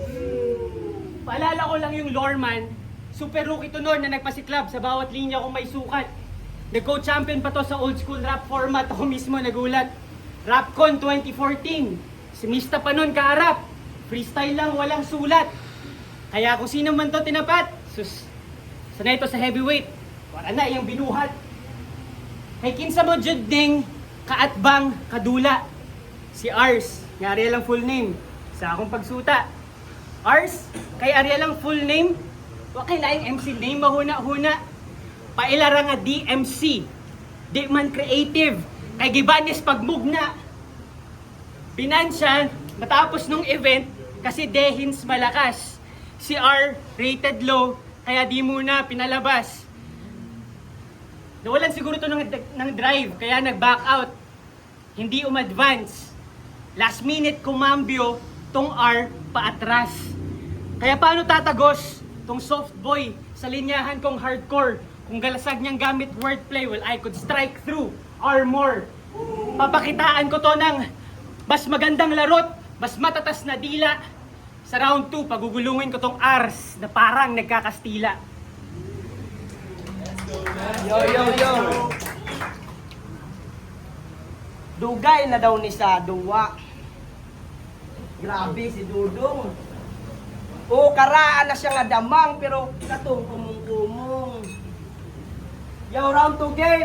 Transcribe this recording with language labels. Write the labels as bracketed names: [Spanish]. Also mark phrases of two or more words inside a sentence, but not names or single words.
[Filipino] Paalala ko lang yung Loreman, super rookie to noon na nagpasiklab sa bawat linya kung may sukat. Nag-co-champion pa to sa [English] old school rap format. [Filipino] Ako mismo nagulat. Rapcon 2014. Si Mista pa noon kaharap. Freestyle lang, walang sulat. Kaya kung sino man to tinapat, sus, sanay to sa heavyweight. Wala na, yung binuhat. [Cebuano] Kay kinsa mo jud ding kaatbang kadula. Si Ars, nga Ariel ang [English] full name. [Cebuano] Sa akong pagsuta. Ars, kay Ariel ang [English] full name. [Cebuano] Wa kay laing [English] MC name [Cebuano] mahuna-huna. Pailara nga DMC. Di man creative. Kay gibanis pagmugna. [Filipino] Binansya matapos nung event kasi dehins malakas. Si R [English] rated low [Filipino] kaya di muna pinalabas. Nawalan siguro to ng drive, kaya nag-back out. Hindi um-advance. Last minute kumambyo, tong R paatras. Kaya paano tatagos tong [English] soft boy [Filipino] sa linyahan kong hardcore? Kung galasag niyang gamit wordplay, [English] well, I could strike through armor. [Filipino] Papakitaan ko to ng mas magandang larot, mas matatas na dila. Sa round 2, pagugulungin ko tong Ars na parang nagkakastila. Yo. [Cebuano] Dugay na daw ni sa duwa. Grabe si Dudong. O karaan na siya nga damang pero katong kumong-kumong. [English] Yo, round 2 game.